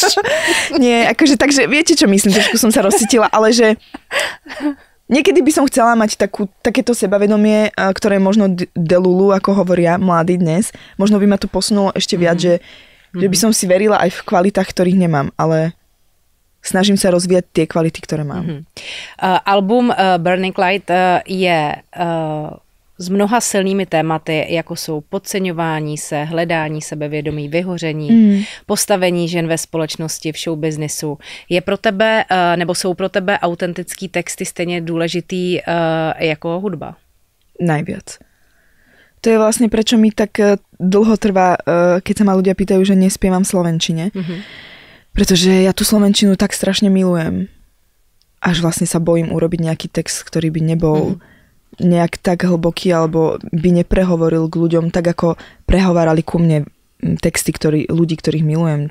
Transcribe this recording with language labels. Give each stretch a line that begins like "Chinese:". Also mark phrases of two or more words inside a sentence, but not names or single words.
Slovak: Nie, akože takže viete, čo myslím, trošku som sa rozcítila, ale že niekedy by som chcela mať takéto sebavedomie, ktoré možno delulu, ako hovoria mladí dnes. Možno by ma to posunulo ešte viac, že by som si verila aj v kvalitách, ktorých nemám, ale snažím sa rozvíjať tie kvality, ktoré mám.
Czech: Album Burning Light je s mnoha silnými tématy, jako jsou podceňování se, hledání sebevědomí, vyhoření, postavení žen ve společnosti, v showbiznisu. Je pro tebe, nebo jsou pro tebe autentický texty stejně důležitý jako hudba?
Slovak: Najviac. To je vlastne, prečo mi tak dlho trvá, keď sa ma ľudia pýtajú, že nespievam v slovenčine. Pretože ja tú slovenčinu tak strašne milujem. Až vlastne sa bojím urobiť nejaký text, ktorý by nebol nejak tak hlboký, alebo by neprehovoril k ľuďom tak, ako prehovárali ku mne texty ľudí, ktorých milujem.